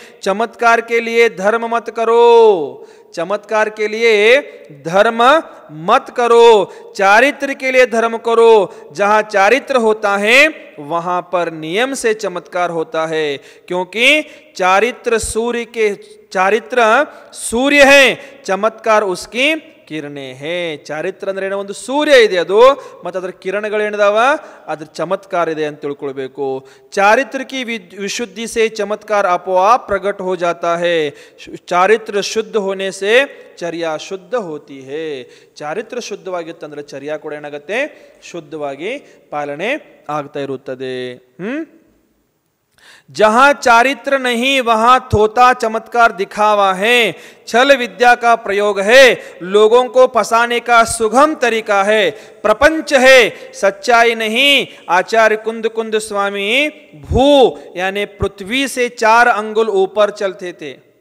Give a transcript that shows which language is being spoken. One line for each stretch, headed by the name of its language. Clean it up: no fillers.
Hindi: चमत्कार के लिए धर्म मत करो, चमत्कार के लिए धर्म मत करो, चारित्र के लिए धर्म करो. जहां चारित्र होता है वहां पर नियम से चमत्कार होता है. क्योंकि चारित्र सूर्य है, चमत्कार उसकी ಕಿರಣೆ ಹೇ.
Kannada: ಚಾರಿತ್ರ ಅಂದ್ರೆ ಏನೋ ಒಂದು ಸೂರ್ಯ ಇದೆ, ಅದು ಮತ್ತು ಅದರ ಕಿರಣಗಳೇನಿದಾವ ಅದ್ರ ಚಮತ್ಕಾರ ಇದೆ ಅಂತ ತಿಳ್ಕೊಳ್ಬೇಕು.
Hindi: चारित्र की विशुद्धि से चमत्कार आपो आप प्रकट हो जाता है. चारित्र शुद्ध होने से चर्या शुद्ध होती है.
Kannada: ಚಾರಿತ್ರ ಶುದ್ಧವಾಗಿತ್ತಂದ್ರೆ ಚರ್ಯ ಕೂಡ ಏನಾಗುತ್ತೆ? ಶುದ್ಧವಾಗಿ ಪಾಲನೆ ಆಗ್ತಾ ಇರುತ್ತದೆ.
Hindi: जहां चारित्र नहीं वहां थोता चमत्कार दिखावा है, छल विद्या का प्रयोग है, लोगों को फंसाने का सुगम तरीका है, प्रपंच है, सच्चाई नहीं. आचार्य कुंद स्वामी भू यानी पृथ्वी से 4 अंगुल ऊपर चलते थे.